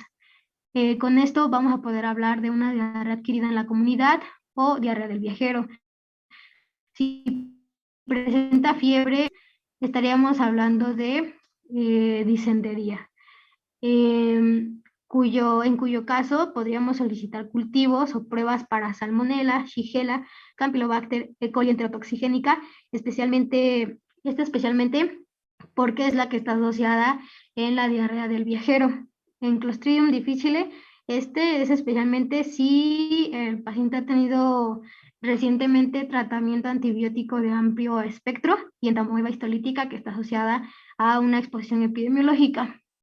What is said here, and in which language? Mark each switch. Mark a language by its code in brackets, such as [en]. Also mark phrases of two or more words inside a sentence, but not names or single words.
[es] Con esto vamos a poder hablar de una diarrea adquirida en la comunidad o diarrea del viajero. Si presenta fiebre, estaríamos hablando de disentería. En cuyo caso podríamos solicitar cultivos o pruebas para salmonella, shigella, campylobacter, E. coli enterotoxigénica, especialmente porque es la que está asociada en la diarrea del viajero. En Clostridium difficile, este es especialmente si el paciente ha tenido recientemente tratamiento antibiótico de amplio espectro y entamoeba histolítica que está asociada a una exposición epidemiológica.